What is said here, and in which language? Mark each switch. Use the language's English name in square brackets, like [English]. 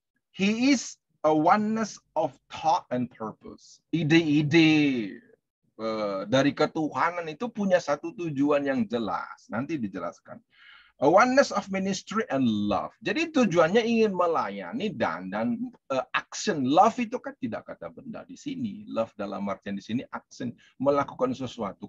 [English] He is a oneness of thought and purpose. [Indonesian] Ide-ide dari ketuhanan itu punya satu tujuan yang jelas. Nanti dijelaskan. [English] A oneness of ministry and love. [Indonesian] Jadi tujuannya ingin melayani dan action. Love itu kan tidak kata benda di sini. Love dalam artian di sini action, melakukan sesuatu.